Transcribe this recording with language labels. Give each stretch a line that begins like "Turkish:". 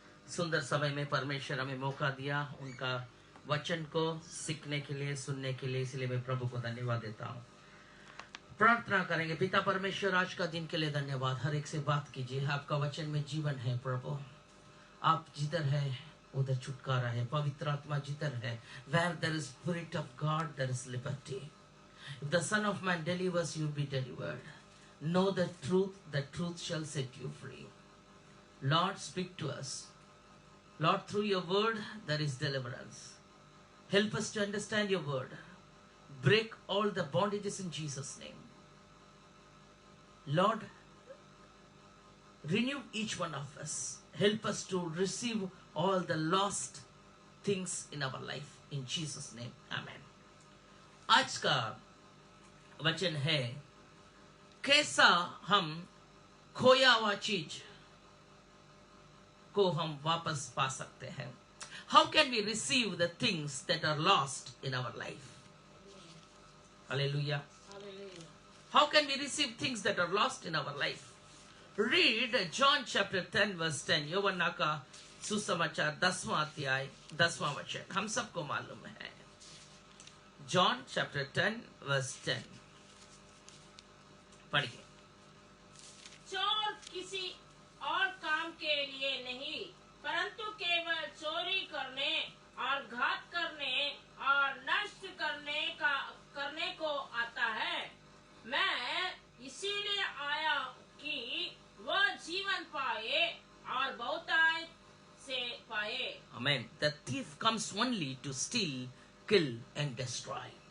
Hindi: सुंदर समय में परमेश्वर हमें मौका दिया उनका वचन को सीखने के लिए, सुनने के लिए, इसलिए मैं प्रभु को धन्यवाद देता हूँ। प्रार्थना करेंगे। पिता परमेश्वर आज का दिन के लिए धन्यवाद। हर एक से बात कीजिए। आपका वचन में जीवन है प्रभु। आप जिधर है उधर छुटकारा है। पवित्र आत्मा जिधर है,
English: where there is spirit of God there is liberty. If the Son of Man delivers, you be delivered. Know the truth shall set you free. Lord, speak to us. Lord, through your word there is deliverance. Help us to understand your word. Break all the bondages in Jesus' name. Lord, renew each one of us. Help us to receive all the lost things in our life. In Jesus' name, Amen.
Hindi: आज का वचन है, कैसा हम खोया हुआ चीज को हम वापस पा सकते हैं।
English: How can we receive the things that are lost in our life? Hallelujah. How can we receive things that are lost in our life? Read John chapter 10 verse 10.
Hindi: यूहन्ना का सुसमाचार 10वां अध्याय 10वां वचन हम सबको मालूम है।
English: John chapter 10 verse 10 पढ़िए।
Hindi: चोर किसी और काम के लिए नहीं, परंतु केवल चोरी करने और घात करने और नष्ट करने को आता है। मैं इसीलिए आया कि वह जीवन पाए और बहुतायत से पाए।
English: Amen. The thief comes only to steal, kill and destroy.